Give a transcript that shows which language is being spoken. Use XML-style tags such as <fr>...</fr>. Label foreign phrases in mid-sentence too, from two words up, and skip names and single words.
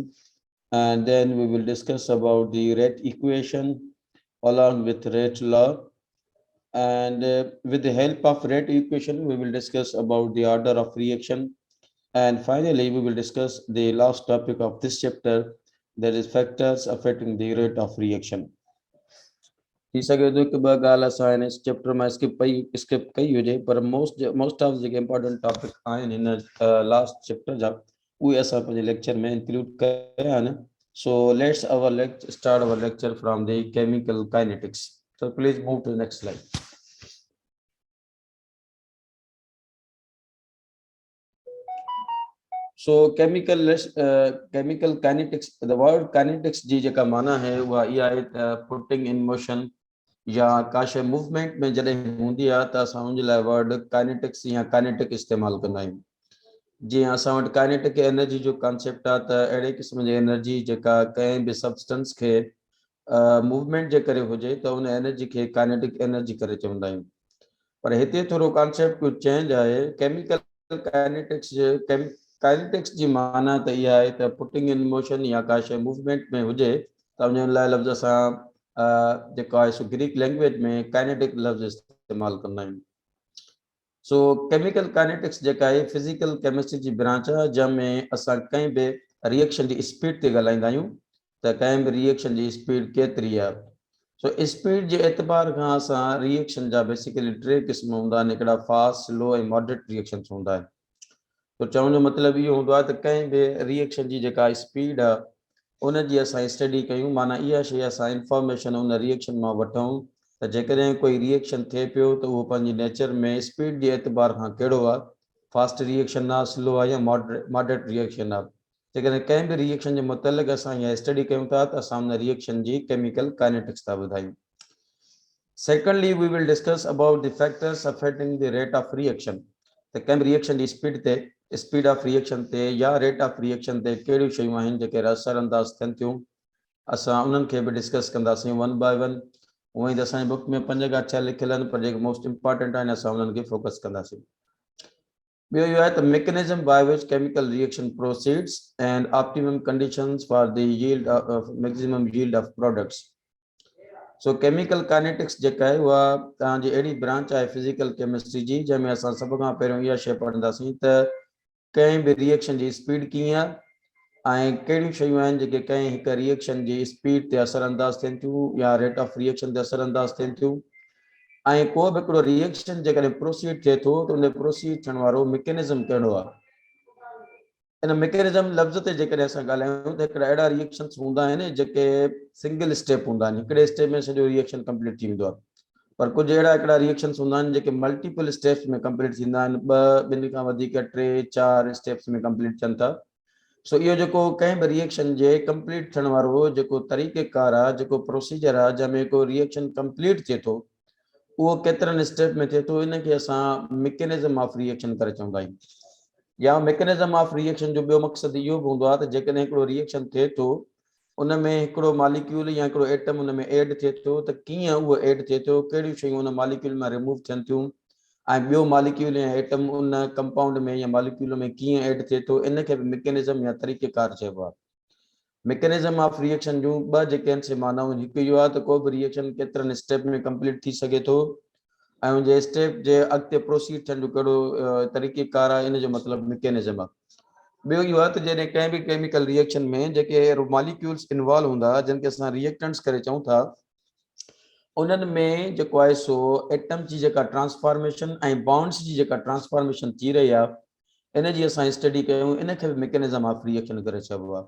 <en>And then we will discuss about the rate equation along with rate law. And with the help of rate equation, we will discuss about the order of reaction. And finally, we will discuss the last topic of this chapter, that is factors affecting the rate of reaction.</en> <sd>थी सघे थो कि ॿ ॻाल्हि असां हिन चैप्टर में स्किप कई हुजे, पर</sd> <en>most of</en> <sd>जेके</sd> <en>important topic</en> <sd>आहिनि हिन</sd> <en>last chapter</en> <sd>जा, उहे असां पंहिंजे लेक्चर में इंक्लूड कया आहिनि.</sd> <en>So let's start our lecture from the chemical kinetics. So please move to the next slide. so chemical kinetics, the word kinetics</en> <sd>जी जेका माना है उहा इहा आहे त</sd> <en>putting in motion</en> <sd>या का शइ मूवमेंट में जॾहिं हूंदी आहे त असां उन लाइ</sd> <en>word kinetics</en> <sd>या काइनेटिक इस्तेमालु कंदा आहियूं. जीअं असां वटि</sd> <en>kinetic energy</en> <sd>जो कॉन्सेप्ट आहे त अहिड़े क़िस्म जी एनर्जी जेका कंहिं बि सब्सटेंस खे मूवमेंट जे करे हुजे त उन एनर्जी खे</sd> <en>kinetic energy</en> <sd>करे चवंदा आहियूं. पर हिते थोरो कॉन्सेप्ट कुझु चेंज आहे.</sd> <en>chemical kinetics</en> <sd>जी माना त इहा आहे त</sd> <en>putting in motion</en> <sd>या का शइ मूवमेंट में हुजे त उन लाइ लफ़्ज़ असां जेको आहे सो</sd> <en>Greek language</en> <sd>में काइनेटिक लफ़्ज़ इस्तेमालु कंदा आहियूं.</sd> <en>so chemical kinetics</en> <sd>जेका आहे</sd> <en>physical chemistry</en> <sd>जी ब्रांच आहे, जंहिंमें असां कंहिं बि रिएक्शन जी स्पीड ते ॻाल्हाईंदा आहियूं त कंहिं बि रिएक्शन जी स्पीड केतिरी आहे. सो स्पीड जे एतबार खां असां रिएक्शन जा बेसिकली टे क़िस्म हूंदा आहिनि. हिकिड़ा</sd> <en>fast, slow</en> <sd>ऐं</sd> <en>moderate reactions</en> <sd>हूंदा आहिनि. तो चवण जो मतिलबु इहो हूंदो आहे त कंहिं बि रिएक्शन जी जेका स्पीड आहे उनजी असां स्टडी कयूं, माना इहा शइ असां इंफॉर्मेशन उन रिएक्शन मां वठूं त जेकॾहिं कोई रिएक्शन थिए पियो त उहो पंहिंजी नेचर में स्पीड जे एतबार खां कहिड़ो आहे,</sd> <en>fast reaction</en> <sd>आहे, स्लो आहे या</sd> <en>moderate reaction</en> <sd>आहे. जेकॾहिं कंहिं बि रिएक्शन जे मुतलिक़ असां इहा स्टडी कयूं था त असां उन रिएक्शन जी</sd> <en>chemical kinetics</en> <sd>था ॿुधायूं.</sd> <en>Secondly, we will discuss about the factors affecting the rate of reaction.</en> <sd>त कंहिं बि रिएक्शन जी</sd> <en>speed of reaction</en> <sd>ते या</sd> <en>rate of reaction</en> <sd>ते कहिड़ियूं शयूं आहिनि जेके असरअंदाज़ थियनि थियूं, असां उन्हनि खे बि डिस्कस कंदासीं</sd> <en>one by one.</en> <sd>उहो ई त असांजी बुक में 5 खां 6 लिखियल आहिनि, पर जेके</sd> <en>most important</en> <sd>आहिनि असां उन्हनि खे फोकस कंदासीं. ॿियो इहो आहे त</sd> <en>mechanism by which chemical reaction proceeds and optimum conditions for the yield maximum yield of products.</en> <sd>सो केमिकल काइनेटिक्स जेका आहे उहा तव्हांजी अहिड़ी ब्रांच आहे</sd> <en>physical chemistry</en> <sd>जी, जंहिंमें असां सभ खां पहिरियों इहा शइ पढ़ंदासीं त कंहिं बि रिएक्शन जी स्पीड कीअं आहे ऐं कहिड़ियूं शयूं आहिनि जेके कंहिं हिकु रिएक्शन जी स्पीड ते असरअंदाज़ थियनि थियूं या</sd> <en>rate of reaction</en> <sd>ते असरअंदाज़ थियनि थियूं. ऐं को बि हिकिड़ो रिएक्शन जेकॾहिं प्रोसीड थिए थो त उन प्रोसीड थियण वारो मैकेनिज़म कहिड़ो आहे. इन मैकेनिज़म लफ़्ज़ ते जेकॾहिं असां ॻाल्हायूं त हिकिड़ा अहिड़ा रिएक्शन्स हूंदा आहिनि जेके</sd> <en>single step</en> <sd>हूंदा आहिनि, हिकिड़े स्टेप में सॼो रिएक्शन कंप्लीट थी वेंदो आहे. पर कुझु अहिड़ा हिकिड़ा रिएक्शन्स हूंदा आहिनि जेके</sd> <en>multiple steps</en> <sd>में कंप्लीट थींदा आहिनि, 2 खां वधीक 3-4 स्टेप्स में कंप्लीट थियनि था. सो इहो जेको कंहिं बि रिएक्शन जे कंप्लीट थियण वारो जेको तरीक़ेकार आहे, जेको प्रोसीजर आहे, जंहिंमें को रिएक्शन कंप्लीट थिए थो, उहो केतिरनि स्टेप में थिए थो, इनखे असां</sd> <en>mechanism of reaction</en> <sd>करे चवंदा आहियूं. या</sd> <en>mechanism of reaction</en> <sd>जो ॿियो मक़सदु इहो बि हूंदो आहे त जेकॾहिं हिकिड़ो रिएक्शन थिए थो, उन में हिकिड़ो मालिक्यूल या हिकिड़ो एटम उन में एड थिए थो त कीअं उहो एड थिए थो, कहिड़ियूं शयूं उन मालिक्यूल मां रिमूव थियनि थियूं, ऐं ॿियो मालिक्यूल या एटम उन कंपाउंड में या मालिक्यूल में कीअं एड थिए थो, इनखे बि मैकेनिज़म या तरीक़ेकार चइबो आहे.</sd> <en>mechanism of reaction</en> <sd>जो ब जेके आहिनि से मानाऊं हिकु इहो आहे त को बि रिएक्शन केतिरनि स्टेप में कंप्लीट थी सघे थो ऐं उन जे स्टेप जे अॻिते प्रोसीड थियण जो कहिड़ो तरीक़ेकार आहे, इन जो मतिलबु मैकेनिज्म आहे। ॿियो इहो आहे त जॾहिं कंहिं बि</sd> <en>chemical reaction</en> <sd>में जेके मॉलिक्यूल्स इन्वॉल्व हूंदा जिन खे असां रिएक्टेंट्स करे चऊं था, उन्हनि में जेको आहे सो एटम जी जेका ट्रांसफॉर्मेशन ऐं बॉन्ड्स जी जेका ट्रांसफॉर्मेशन थी रही आहे, इन जी असां स्टडी कयूं, इन खे बि</sd> <en>mechanism of reaction</en> <sd>करे चइबो आहे।</sd>